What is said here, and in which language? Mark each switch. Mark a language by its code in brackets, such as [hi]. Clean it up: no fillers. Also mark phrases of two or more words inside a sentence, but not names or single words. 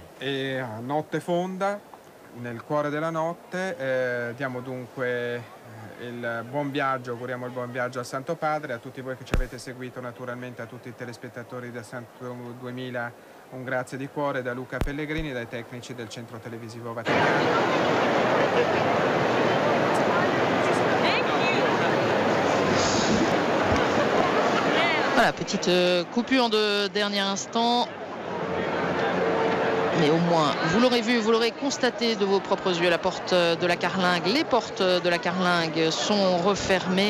[it] E a notte fonda, nel cuore della notte, diamo dunque il buon viaggio, auguriamo il buon viaggio al Santo Padre, a tutti voi che ci avete seguito, naturalmente a tutti i telespettatori da Santo 2000, un grazie di cuore da Luca Pellegrini, dai tecnici del Centro Televisivo Vaticano. [fr] Voilà, petite coupure de dernier instant. Mais au moins, vous l'aurez vu, vous l'aurez constaté de vos propres yeux, la porte de la Carlingue, les portes de la Carlingue sont refermées.